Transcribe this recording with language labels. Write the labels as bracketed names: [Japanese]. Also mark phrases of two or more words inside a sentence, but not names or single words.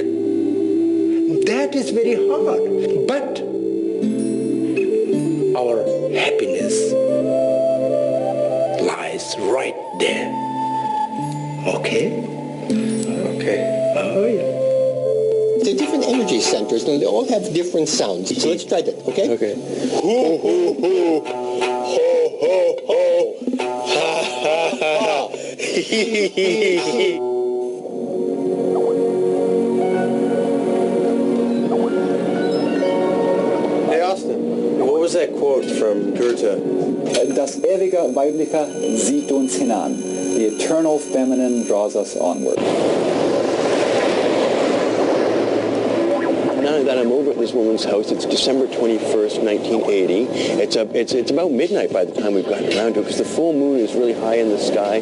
[English] That is very hard, but our happiness lies right there. Okay? Okay. Oh, yeah. They're different energy centers, and they all have different sounds. So let's try that, okay? Okay. Hoo, hoo, hoo. Ho, ho, ho. Ha, ha, ha, ha. Hey, Austin, what was that quote from Goethe? [German] Das ewige Weibliche zieht uns hinan. [English] The eternal feminine draws us onward. Now that I'm over at this woman's house, it's December 21st, 1980. It's about midnight by the time we've gotten around to it, because the full moon is really high in the sky.